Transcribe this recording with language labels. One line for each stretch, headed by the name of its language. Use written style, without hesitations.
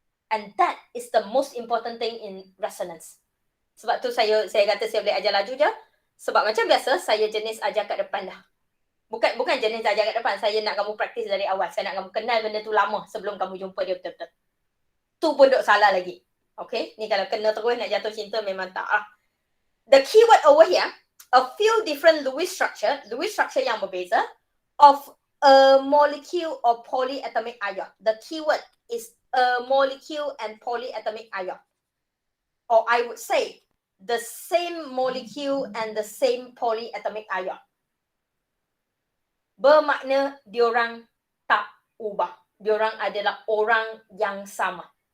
English: And that is the most important thing in resonance.
Malay: Sebab tu saya kata saya boleh ajar laju je. Sebab macam biasa, saya jenis ajar kat depan dah. Bukan jenis ajar kat depan, saya nak kamu praktis dari awal. Saya nak kamu kenal benda tu lama sebelum kamu jumpa dia betul-betul. Tu pun duk salah lagi.
English: Okay,
Malay: ni kalau kena terus nak jatuh cinta memang tak.
English: The keyword over here, a few different Lewis structure
Malay: yang berbeza
English: of a molecule or polyatomic ion. The keyword is a molecule and polyatomic ion. Or I would say, the same molecule and the same polyatomic ion.
Malay: Bermakna diorang tak ubah. Diorang adalah orang yang sama.